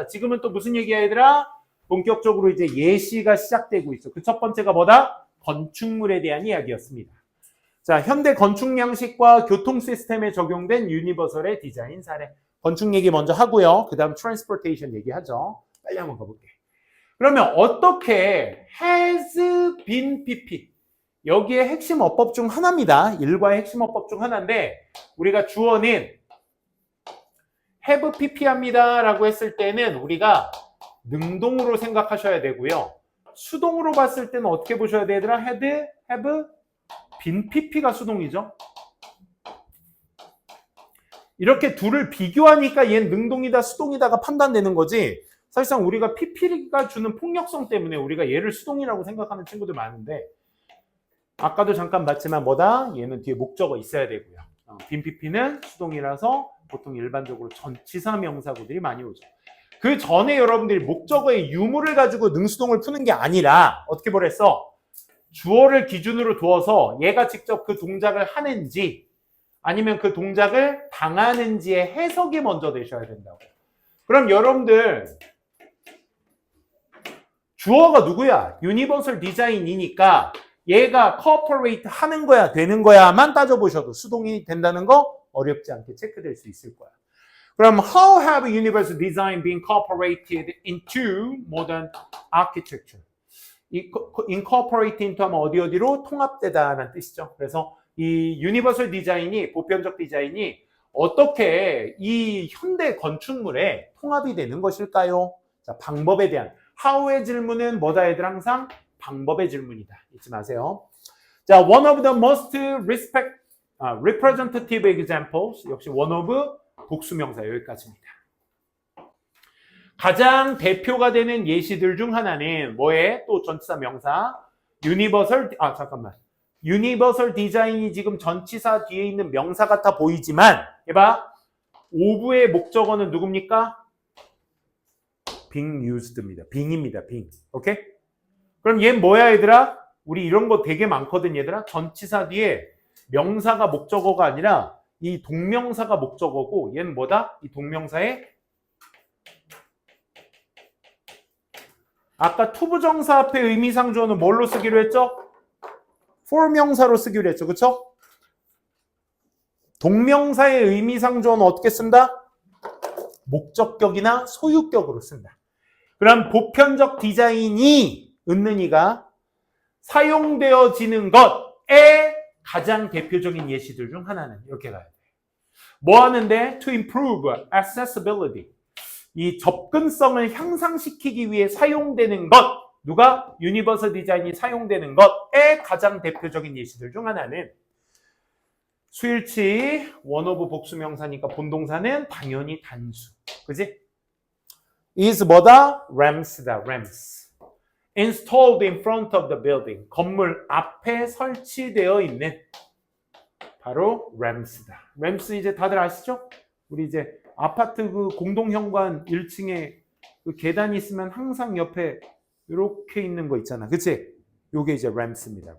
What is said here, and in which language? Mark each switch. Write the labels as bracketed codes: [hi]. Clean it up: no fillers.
[ko] 자, 지금은 또 무슨 얘기야, 얘들아? 본격적으로 이제 예시가 시작되고 있어. 그 첫 번째가 뭐다? 건축물에 대한 이야기였습니다. 자, 현대 건축 양식과 교통 시스템에 적용된 유니버설의 디자인 사례. 건축 얘기 먼저 하고요. 그 다음 transportation 얘기하죠. 빨리 한번 가볼게. 그러면 어떻게 has been pp? 여기에 핵심 어법 중 하나입니다. 일과의 핵심 어법 중 하나인데 우리가 주어는 have pp합니다 라고 했을 때는 우리가 능동으로 생각하셔야 되고요. 수동으로 봤을 때는 어떻게 보셔야 되더라? have been pp가 수동이죠. 이렇게 둘을 비교하니까 얘는 능동이다 수동이다가 판단되는 거지 사실상 우리가 pp가 주는 폭력성 때문에 우리가 얘를 수동이라고 생각하는 친구들 많은데 아까도 잠깐 봤지만 뭐다? 얘는 뒤에 목적어 있어야 되고요. 빈 pp는 수동이라서 보통 일반적으로 전치사 명사구들이 많이 오죠. 그 전에 여러분들이 목적어의 유무를 가지고 능수동을 푸는 게 아니라 어떻게 보랬어? 주어를 기준으로 두어서 얘가 직접 그 동작을 하는지 아니면 그 동작을 당하는지의 해석이 먼저 되셔야 된다고. 그럼 여러분들 주어가 누구야? 유니버설 디자인이니까 얘가 코퍼레이트 하는 거야, 되는 거야만 따져보셔도 수동이 된다는 거 어렵지 않게 체크될 수 있을 거야. [en] 그럼 how have universal design been incorporated into modern architecture? [ko] incorporate into 하면 어디로 통합되다라는 뜻이죠. 그래서 이 유니버설 디자인이, 보편적 디자인이 어떻게 이 현대 건축물에 통합이 되는 것일까요? 자, 방법에 대한 how의 질문은 뭐다 얘들 항상 방법의 질문이다. 잊지 마세요. [en] 자, one of the most representative examples, [ko] 역시 [en] one of [ko] 복수명사 여기까지입니다. 가장 대표가 되는 예시들 중 하나는 뭐에? 또 전치사 명사 유니버설 유니버설 디자인이 지금 전치사 뒤에 있는 명사 같아 보이지만 해봐. 오브의 목적어는 누굽니까? being used입니다. being입니다. being. 오케이? 그럼 얘는 뭐야 얘들아? 우리 이런 거 되게 많거든 얘들아. 전치사 뒤에 명사가 목적어가 아니라 이 동명사가 목적어고 얘는 뭐다? 이 동명사의 아까 투부정사 앞에 의미상주어는 뭘로 쓰기로 했죠? for 명사로 쓰기로 했죠. 그쵸? 동명사의 의미상주어는 어떻게 쓴다? 목적격이나 소유격으로 쓴다. 그럼 보편적 디자인이 은는이가 사용되어지는 것의 가장 대표적인 예시들 중 하나는 이렇게 가야 돼. 뭐 하는데? [en] To improve accessibility. [ko] 이 접근성을 향상시키기 위해 사용되는 것. 누가? 유니버설 디자인이 사용되는 것의 가장 대표적인 예시들 중 하나는 수일치 원오브 복수명사니까 본동사는 당연히 단수. 그지? is 뭐다? ramps다. ramps. [en] installed in front of the building. [ko] 건물 앞에 설치되어 있는 바로 ramps다. ramps 이제 다들 아시죠? 우리 이제 아파트 그 공동현관 1층에 그 계단이 있으면 항상 옆에 이렇게 있는 거 있잖아. 그치? 요게 이제 ramps입니다.